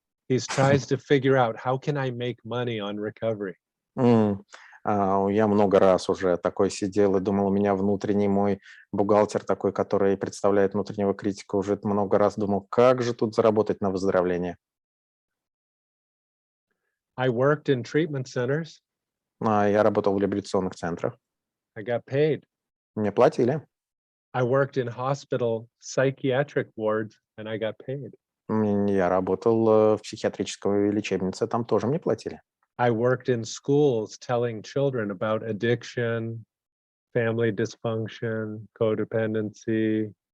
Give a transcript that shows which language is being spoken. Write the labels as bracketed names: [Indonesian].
[English] He tries to figure out how can I make money on recovery. [Russian] Я много раз уже такой сидел и думал, у меня внутренний мой бухгалтер такой, который представляет внутреннего критика, уже много раз думал, как же тут заработать на выздоровление. [English] I worked in treatment centers. [Russian] Я работал в реабилитационных центрах. [English] I got paid. [Russian] Мне платили. [English] I worked in hospital psychiatric wards and I got paid. [Russian] Я работал в психиатрической лечебнице, там тоже мне платили. [English] I worked in schools telling children about addiction, family dysfunction, codependency.